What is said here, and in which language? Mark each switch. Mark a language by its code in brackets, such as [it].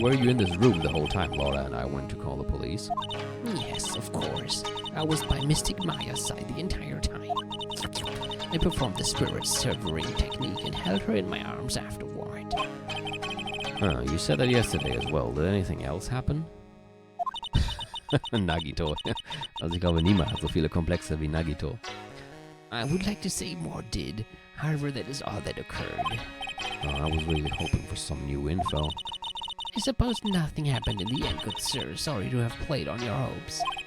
[en] Were you in this room the whole time Laura and I went to call the police? Yes, of course. I was by Mystic Maya's side the entire time. I performed the spirit severing technique and held her in my arms afterward. You said that yesterday as well. Did anything else happen? [de] Nagito. Also ich glaube, niemand hat so viele Komplexe wie Nagito. [en] I would like to say more did. However, that is all that occurred. I was really hoping for some new info. I suppose nothing happened in the end, good sir. Sorry to have played on your hopes.